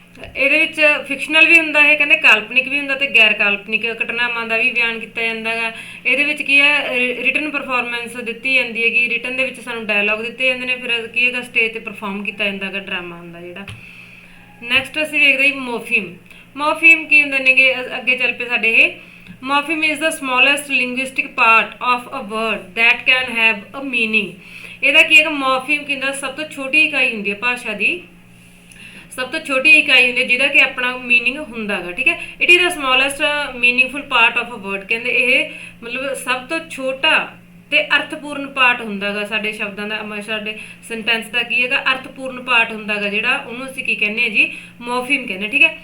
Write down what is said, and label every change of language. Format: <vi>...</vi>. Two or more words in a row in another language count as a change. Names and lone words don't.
<pa>ਇਹਦੇ ਵਿੱਚ ਫਿਕਸ਼ਨਲ ਵੀ ਹੁੰਦਾ ਹੈ, ਕਹਿੰਦੇ ਕਾਲਪਨਿਕ ਵੀ ਹੁੰਦਾ ਤੇ ਗੈਰ ਕਾਲਪਨਿਕ ਘਟਨਾਵਾਂ ਦਾ ਵੀ ਬਿਆਨ ਕੀਤਾ ਜਾਂਦਾ ਗਾ। ਇਹਦੇ ਵਿੱਚ ਕੀ ਹੈ,</pa> <en>written performance</en> <pa>ਦਿੱਤੀ ਜਾਂਦੀ ਹੈਗੀ, ਰਿਟਨ ਦੇ ਵਿੱਚ ਸਾਨੂੰ ਡਾਇਲੌਗ ਦਿੱਤੇ ਜਾਂਦੇ ਨੇ, ਫਿਰ ਕੀ ਹੈਗਾ ਸਟੇਜ ਤੇ ਪਰਫਾਰਮ ਕੀਤਾ ਜਾਂਦਾ ਹੈਗਾ, ਡਰਾਮਾ ਹੁੰਦਾ ਜਿਹੜਾ। ਨੈਕਸਟ ਅਸੀਂ ਵੇਖਦੇ ਹਾਂ ਮੋਰਫੀਮ। ਮੋਰਫੀਮ ਕੀ ਹੁੰਦੇ ਨੇਗੇ, ਅੱਗੇ ਚੱਲ ਪਏ ਸਾਡੇ ਇਹ।</pa> <en>Morpheme is the smallest linguistic part of a word that can have a meaning।</en> <pa>ਇਹਦਾ ਕੀ ਹੈਗਾ, ਮੋਰਫੀਮ ਕੀ ਹੁੰਦਾ, ਸਭ ਤੋਂ ਛੋਟੀ ਇਕਾਈ ਹੁੰਦੀ ਹੈ ਭਾਸ਼ਾ ਦੀ, ਸਭ ਤੋਂ ਛੋਟੀ ਇਕਾਈ ਹੁੰਦੀ ਹੈ ਜਿਹਦਾ ਕਿ ਆਪਣਾ ਮੀਨਿੰਗ ਹੁੰਦਾ ਗਾ, ਠੀਕ ਹੈ।</pa> <en>it is the smallest meaningful part of a word,</en> <pa>ਕਹਿੰਦੇ ਇਹ ਮਤਲਬ ਸਭ ਤੋਂ ਛੋਟਾ ਤੇ ਅਰਥਪੂਰਨ ਪਾਰਟ ਹੁੰਦਾ ਗਾ ਸਾਡੇ ਸ਼ਬਦਾਂ ਦਾ, ਸਾਡੇ ਸੈਂਟੈਂਸ ਦਾ ਕੀ ਹੈਗਾ, ਅਰਥਪੂਰਨ ਪਾਰਟ ਹੁੰਦਾ ਗਾ ਜਿਹੜਾ, ਉਹਨੂੰ ਅਸੀਂ ਕੀ ਕਹਿੰਦੇ ਹਾਂ ਜੀ, ਮੋਰਫੀਮ ਕਹਿੰਦੇ, ਠੀਕ ਹੈ।</pa>